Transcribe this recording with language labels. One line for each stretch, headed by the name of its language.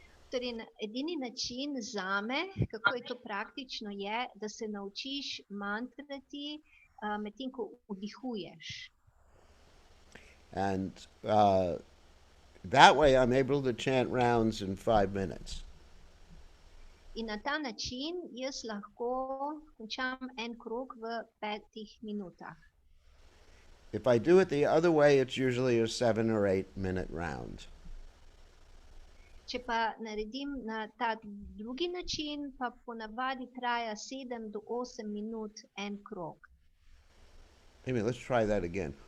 Slovenian: Torej, edini način zame, kako je to praktično, je, da se naučiš mantrati medtem, ko vdihuješ.
English: And that way I'm able to chant rounds in 5 minutes.
Slovenian: In na ta način jaz lahko končam en krog v 5 minutah.
English: If I do it the other way, it's usually a 7 or 8 minute round.
Slovenian: Če pa naredim na ta drugi način, pa ponavadi traja 7 do 8 minut en krog.
English: Maybe let's try that again.